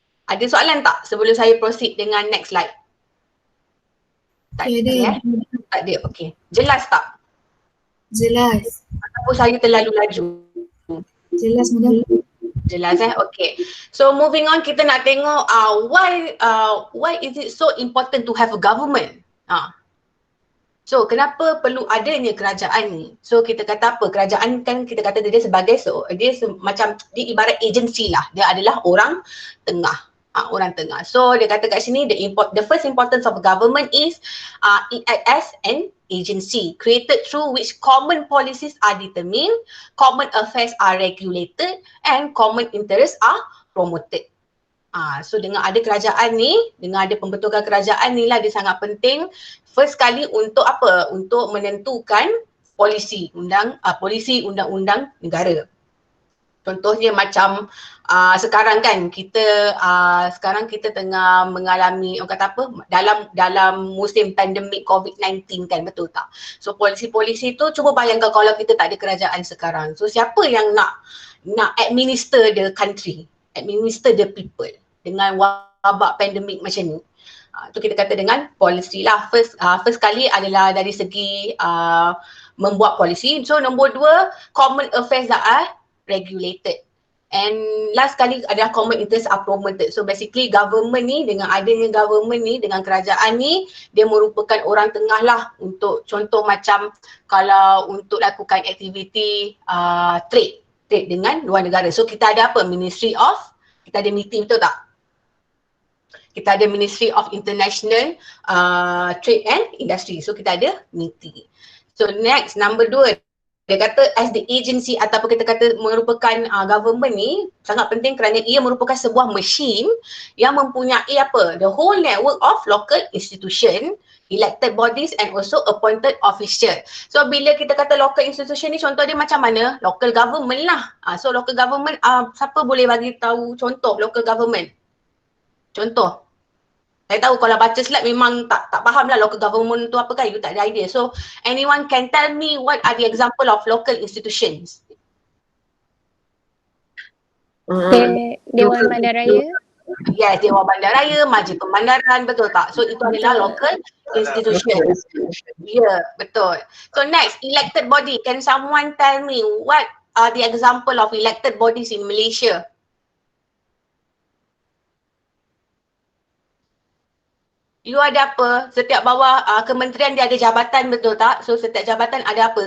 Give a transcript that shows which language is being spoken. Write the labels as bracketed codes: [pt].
[ms] Ada soalan tak sebelum saya proceed dengan [en] next slide? [ms] Tak ada. Tak ada, okey. Jelas tak? Jelas. Ataupun saya terlalu laju? Jelas madam. Jelas okey. [en] So moving on, [ms] kita nak tengok [en] why is it so important to have a government? [ms] So kenapa perlu adanya kerajaan ni? So kita kata apa? Kerajaan kan kita kata dia sebagai macam dia ibarat agensi lah. Dia adalah orang tengah. Orang tengah. So dia kata kat sini [en] the first importance of government is it act as an agency created through which common policies are determined, common affairs are regulated and common interests are promoted. [ms] So dengan ada kerajaan ni, dengan ada pembentukan kerajaan ni lah dia sangat penting. First kali untuk apa? Untuk menentukan polisi undang-undang negara. Contohnya macam sekarang kan sekarang kita tengah mengalami orang kata apa dalam musim pandemik COVID-19 kan, betul tak? So polisi-polisi tu cuba bayangkan kalau kita tak ada kerajaan sekarang. So siapa yang nak [en] administer the country, administer the people [ms] dengan wabak pandemik macam ni? Tu kita kata dengan policy lah. First kali adalah dari segi membuat polisi. [en] So nombor 2, common affairs that are regulated. And last [ms] kali adalah [en] common interest are promoted. So basically government [ms] ni, dengan adanya government ni, dengan kerajaan ni, dia merupakan orang tengah lah untuk contoh macam kalau untuk lakukan aktiviti trade dengan luar negara. So kita ada apa? Kita ada meeting, betul tak? Kita ada Ministry of International Trade and Industry. So kita ada meeting. [en] So next, number 2. [ms] Dia kata [en] as the agency [ms] ataupun kita kata merupakan government ni sangat penting kerana ia merupakan sebuah mesin yang mempunyai apa? [en] The whole network of local institution, elected bodies and also appointed official. [ms] So bila kita kata [en] local institution [ms] ni contoh dia macam mana? [en] Local government [ms] lah. [en] So local government, [ms] siapa boleh bagi tahu contoh [en] local government? [ms] Contoh. Saya tahu kalau baca slide memang tak faham lah [en] local government [ms] tu apa kan, you tak ada idea. [en] So anyone can tell me what are the example of local institutions? [ms] Dewan Bandaraya. Yes, Dewan Bandaraya, Majlis Pembandaran, betul tak? So itu adalah [en] local institution. [ms] Ya, betul. So next, [en] elected body. Can someone tell me what are the example of elected bodies in Malaysia? [ms] You ada apa? Setiap bawah kementerian dia ada jabatan, betul tak? So setiap jabatan ada apa?